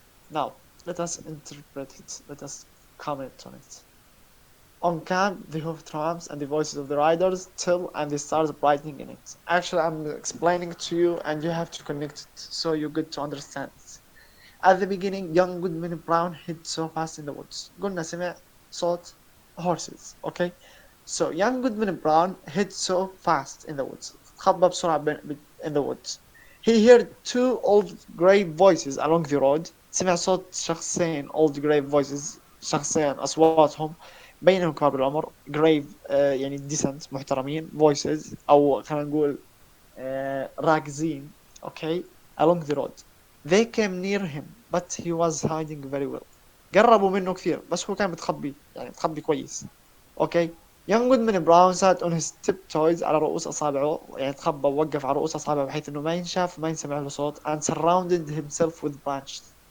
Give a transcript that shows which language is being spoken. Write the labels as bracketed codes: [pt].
[en] Now, let us interpret it. Let us comment on it. On camp, the hoof tramps and the voices of the riders till and the stars brightening in it. Actually, I'm explaining to you and you have to connect it so you get to understand it. At the beginning, young Goodman Brown hid so fast in the woods. [ar] قلنا سمع صوت [en] horses, [ar] okay? [en] So young Goodman Brown hid so fast in the woods. [ar] خبى بسرعة [en] in the woods. He heard two old grave voices along the road. [ar] سمع صوت شخصين [en] old grave voices, [ar] شخصين أصواتهم بينهم كبار بالعمر. [en] grave يعني decent محترمين, voices [ar] أو خلينا نقول راكزين, [en] okay, along the road. They came near him but he was hiding very well. [ar] قربوا منه كثير بس هو كان متخبي, يعني متخبي كويس. [en] Okay. Young Goodman Brown sat on his tiptoes [ar] على رؤوس أصابعه, يعني تخبى ووقف على رؤوس أصابعه بحيث إنه ما ينشاف وما ينسمع له صوت, [en] and surrounded himself with branches.